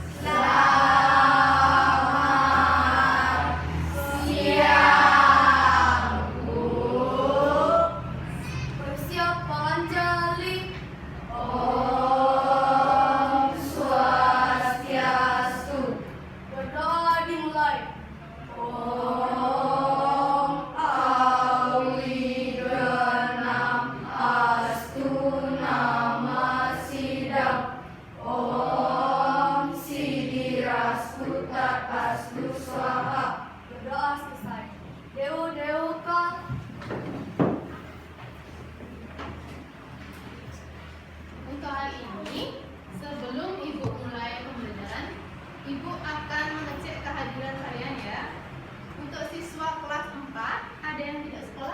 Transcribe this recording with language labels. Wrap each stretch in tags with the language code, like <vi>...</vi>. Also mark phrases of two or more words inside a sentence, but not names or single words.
<id>Selamat siang, Bu. Bersiap panjali.</id> <sa>Om Swastiastu.</sa> <id>Berdoa dimulai.</id> <sa>Om Awigenam Astu Nama Sidam. Om Siddhirastutat Astu Swaha.</sa> <id>Berdoa selesai. Dewa Dewaka. Untuk hari ini, sebelum Ibu mulai pembelajaran, Ibu akan mengecek kehadiran kalian ya. Untuk siswa kelas 4, ada yang tidak sekolah?</id>